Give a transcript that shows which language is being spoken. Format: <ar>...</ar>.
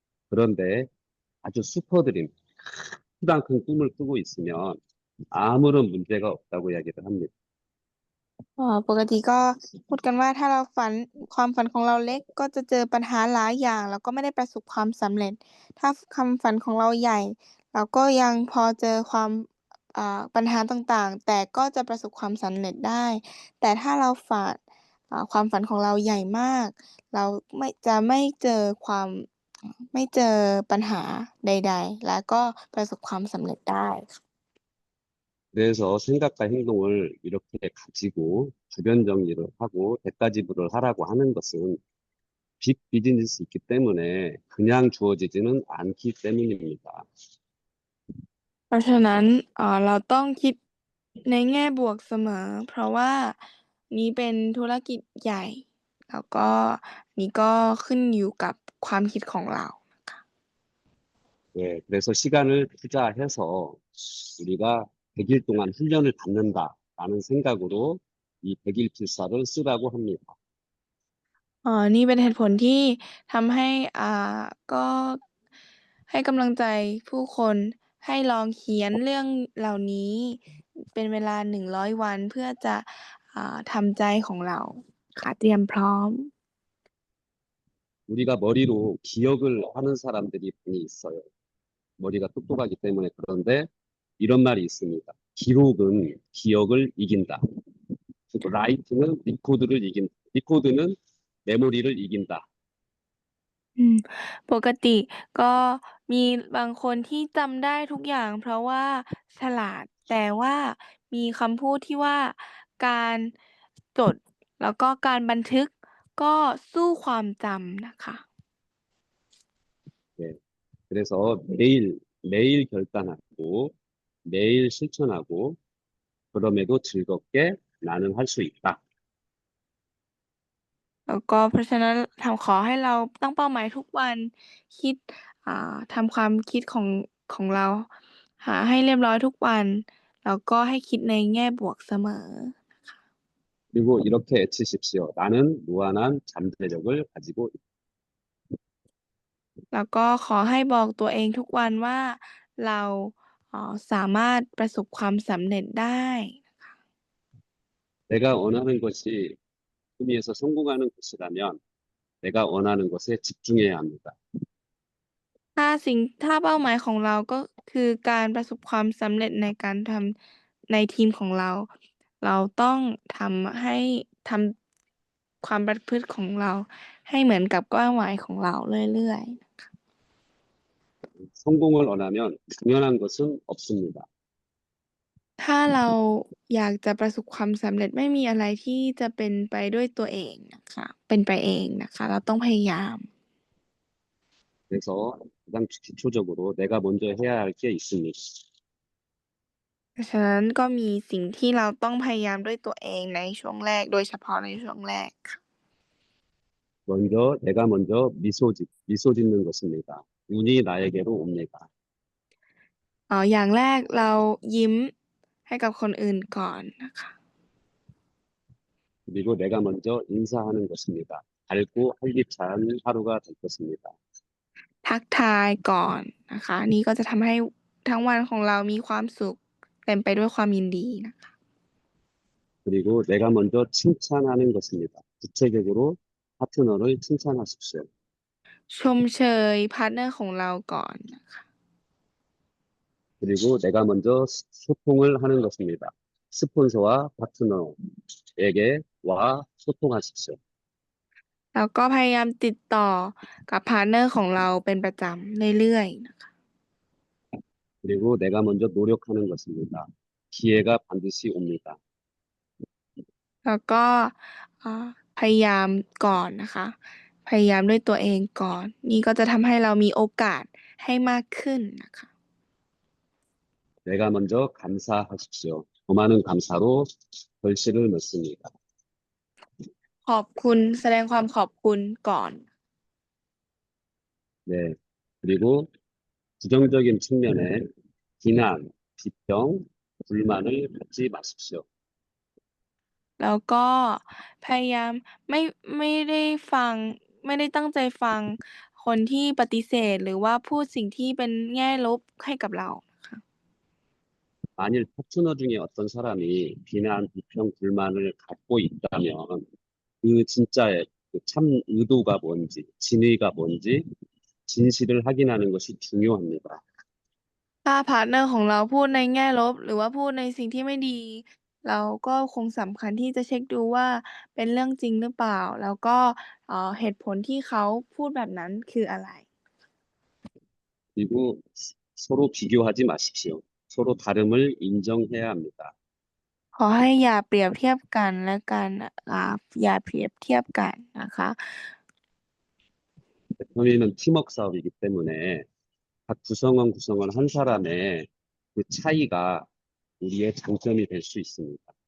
<ko>그런데 아주 슈퍼드림, 크다 큰 꿈을 꾸고 있으면 아무런 문제가 없다고 이야기를 합니다.</ko> <th>ปกติก็พูดกันว่าถ้าเราความฝันของเราเล็กก็จะเจอปัญหาหลายอย่างแล้วก็ไม่ได้ประสบความสำเร็จ ถ้าความฝันของเราใหญ่เราก็ยังพอเจอปัญหาต่างๆ แต่ก็จะประสบความสำเร็จได้ แต่ถ้าเราความฝันของเราใหญ่มาก เราไม่เจอปัญหาใดๆ แล้วก็ประสบความสำเร็จได้</th> <ko>그래서 생각과 행동을 이렇게 가지고 주변 정리를 하고 대가 지불을 하라고 하는 것은 빅 비즈니스 있기 때문에 그냥 주어지지는 않기 때문입니다.</ko> <th>เพราะฉะนั้นเราต้องคิดในแง่บวกเสมอ เพราะว่านี้เป็นธุรกิจใหญ่ แล้วก็นี้ก็ขึ้นอยู่กับความคิดของเรา</th> <ko>예, 그래서 시간을 투자해서 우리가 100일 동안 훈련을 받는다라는 생각으로 이 100일 필사를 쓰라고 합니다.</ko> <th>นี่เป็นเหตุผลที่ทำให้ก็ให้กำลังใจผู้คนให้ลองเขียนเรื่องเหล่านี้เป็นเวลา100 วันเพื่อจะทำใจของเราค่ะเตรียมพร้อม</th> <ko>우리가 머리로 기억을 하는 사람들이 많이 있어요. 머리가 똑똑하기 때문에. 그런데 이런 말이 있습니다. 기록은 기억을 이긴다. 즉, 라이트는 리코드는 메모리를 이긴다.</ko> <th>ปกติก็มีบางคนที่จำได้ทุกอย่างเพราะว่าฉลาด แต่ว่ามีคำพูดที่ว่าการจดแล้วก็การบันทึกก็สู้ความจำนะคะ</th> <ko>네. 그래서 매일 결단하고 매일 실천하고 그럼에도 즐겁게 나는 할 수 있다.</ko> <th>แล้วก็เพราะฉะนั้นขอให้เราตั้งเป้าหมายทุกวันคิดทำความคิดของเราหาให้เรียบร้อยทุกวัน แล้วก็ให้คิดในแง่บวกเสมอ</th> <ko>그리고 이렇게 외치십시오. 나는 무한한 잠재력을 가지고 있다.</ko> <th>แล้วก็ขอให้บอกตัวเองทุกวันว่าเราสามารถประสบความสำเร็จได้</th> <ko>내가 원하는 것이 꿈에서 성공하는 것이라면 내가 원하는 것에 집중해야 합니다.</ko> <th>ถ้าเป้าหมายของเราก็คือการประสบความสำเร็จในการทำในทีมของเรา เราต้องทำความประพฤติของเราให้เหมือนกับเป้าหมายของเราเรื่อยๆ</th> <ko>성공을 원하면 당연한 것은 없습니다.</ko> <th>ถ้าเราอยากจะประสบความสำเร็จไม่มีอะไรที่จะเป็นไปด้วยตัวเองนะคะเป็นไปเองนะคะเราต้องพยายาม</th> <ko>그래서 가장 기초적으로 내가 먼저 해야 할 게 있습니다.</ko> <th>เพราะฉะนั้นก็มีสิ่งที่เราต้องพยายามด้วยตัวเองในช่วงแรกโดยเฉพาะในช่วงแรกค่ะ</th> <ko>내가 먼저 미소 짓는 것입니다. 운이 나에게로 옵니다.</ko> <th>อย่างแรกเรายิ้มให้กับคนอื่นก่อนนะคะ</th> <ko>그리고 내가 먼저 인사하는 것입니다. 밝고 활기찬 하루가 될 것입니다.</ko> <th>ทักทายก่อนนะคะนี่ก็จะทำให้ทั้งวันของเรามีความสุขเต็มไปด้วยความยินดีนะคะ</th> <ko>그리고 내가 먼저 칭찬하는 것입니다. 구체적으로 파트너를 칭찬하십시오.</ko> <th>ชมเชยพาร์ทเนอร์ของเราก่อนนะคะ</th> <ko>그리고 내가 먼저 소통을 하는 것입니다. 스폰서와 파트너에게 와 소통하십시오.</ko> <th>แล้วก็พยายามติดต่อกับพาร์ทเนอร์ของเราเป็นประจำเรื่อยๆนะคะ</th> <ko>그리고 내가 먼저 노력하는 것입니다. 기회가 반드시 옵니다.</ko> <th>แล้วก็พยายามก่อนนะคะพยายามด้วยตัวเองก่อนนี่ก็จะทำให้เรามีโอกาสให้มากขึ้นนะคะ</th> <ko>내가 먼저 감사하십시오. 더 많은 감사로 결실을 맺습니다.</ko> <th>ขอบคุณแสดงความขอบคุณก่อน</th> <ko>네. 그리고 부정적인 측면에 비난, 비평, 불만을 갖지 마십시오.</ko> <th>แล้วก็พยายามไม่ได้ตั้งใจฟังคนที่ปฏิเสธหรือว่าพูดสิ่งที่เป็นแง่ลบให้กับเรานะคะ</th> <ko>만일 파트너 중에 어떤 사람이 비난, 비평, 불만을 갖고 있다면 그 진짜의 그참 의도가 뭔지, 진의가 뭔지 진실을 확인하는 것이 중요합니다.</ko> <th>ถ้าพาร์ทเนอร์ของเราพูดในแง่ลบหรือว่าพูดในสิ่งที่ไม่ดี เราก็คงสำคัญที่จะเช็คดูว่าเป็นเรื่องจริงหรือเปล่า แล้วก็เหตุผลที่เขาพูดแบบนั้นคืออะไร</th> <ko>그리고 서로 비교하지 마십시오. 서로 다름을 인정해야 합니다.</ko> <th>ขอให้อย่าเปรียบเทียบกันและกันอย่าเปรียบเทียบกันนะคะ</th> <ko>대통령은 팀워크 사업이기 때문에 각 구성원 한 사람의 그 차이가 우리의 장점이 될 수 있습니다.</ko>